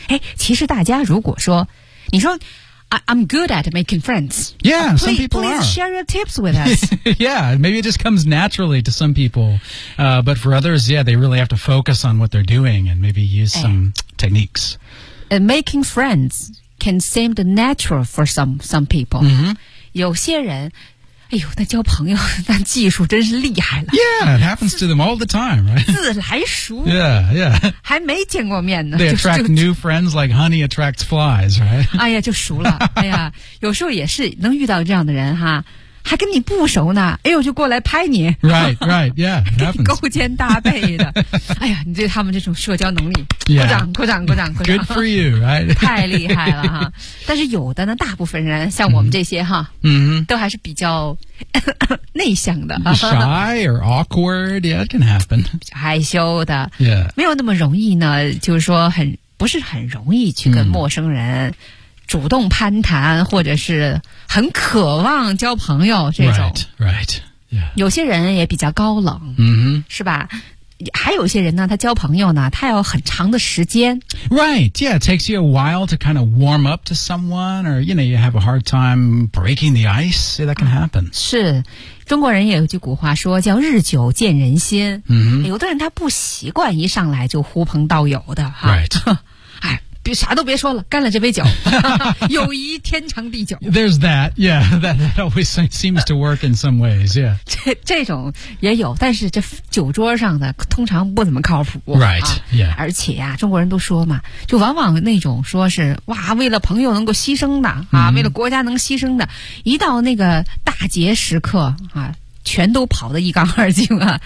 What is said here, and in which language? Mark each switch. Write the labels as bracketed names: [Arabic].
[Chinese] 哎，其实大家如果说，你说 [English] I'm good at making friends. Yeah, please, some people please are. Please share your tips with us. Yeah, maybe it just comes naturally to some people. But for others, yeah, they really have to focus on what they're doing and maybe use some techniques. Making friends can seem natural for some people. Mm-hmm. [Chinese] 有些人，哎呦，那交朋友那技术真是厉害了。 [English] Yeah, it happens to them all the time, right? [Chinese] 自来熟。 [English] Yeah, yeah. [Chinese] 还没见过面呢。 [English] They attract new friends like honey attracts flies, right? [Chinese] 哎呀，就熟了。哎呀，有时候也是能遇到这样的人哈。还跟你不熟呢，哎呦，就过来拍你。 [English] Right, right, yeah, it happens. [Chinese] 勾肩搭背的。哎呀，你对他们这种社交能力， [English] yeah. [Chinese] 鼓掌。 [English] Good for you, right? [Chinese] 太厉害了哈。但是有的呢，大部分人像我们这些哈，嗯、mm-hmm. ，都还是比较内向的。 [English] Shy or awkward, yeah, it can happen. [Chinese] 害羞的。 [English] Yeah. [Chinese] 没有那么容易呢，就是说不是很容易去跟陌生人。 Mm. 主动攀谈或者是很渴望交朋友这种 [English] right, right,、yeah. [Chinese] 有些人也比较高冷、 mm-hmm. 是吧，还有一些人呢他交朋友呢他要很长的时间 [English] right, yeah, it takes you a while to kind of warm up to someone or you know you have a hard time breaking the ice, yeah, that can happen、 [Chinese] 嗯、是中国人也有句古话说叫日久见人心、 mm-hmm. 有的人他不习惯一上来就呼朋道友的 [English] right [Chinese] 别啥都别说了，干了这杯酒，友谊天长地久。 [English] There's that, yeah, that always seems to work in some ways, yeah. [Chinese] 这种也有，但是这酒桌上的通常不怎么靠谱。 [English] Right,、啊、 yeah. [Chinese] 而且呀、啊，中国人都说嘛，就往往那种说是哇，为了朋友能够牺牲的啊， mm-hmm. 为了国家能牺牲的，一到那个大节时刻啊，全都跑得一干二净啊，